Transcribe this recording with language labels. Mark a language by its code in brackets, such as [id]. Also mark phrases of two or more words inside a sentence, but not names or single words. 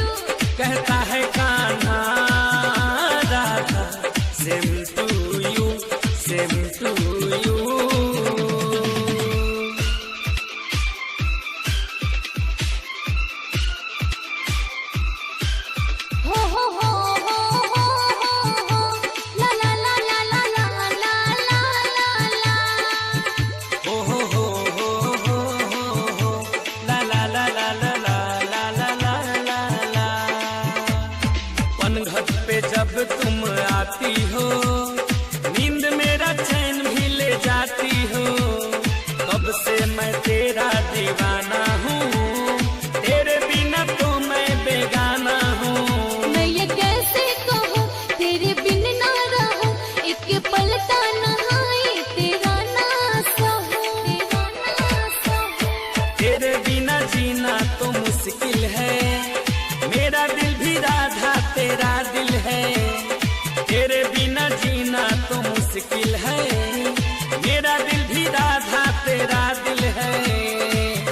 [hi] कहता है कान्हा राधा [en] same to you same to you हो हो हो हो हो हो हो ला ला ला ला ला ला ला ला ला ला [hi] हो हो हो हो हो हो ला ला ला ला ला ला ला ला ला ला पनघट पे जब तुम आती हो नींद मेरा चैन भी ले जाती हो कब से मैं तेरा दीवाना हूँ तेरे बिना तो मैं बेगाना हूँ मैं ये कैसे कहूँ तेरे बिन ना रहूँ एक पल का नहाए तेरा ना सहूँ तेरा ना सहूँ तेरे बिना जीना तो मुश्किल है मेरा दिल भी राधा तेरा दिल है तेरे बिना जीना तो मुश्किल है मेरा दिल भी राधा तेरा दिल है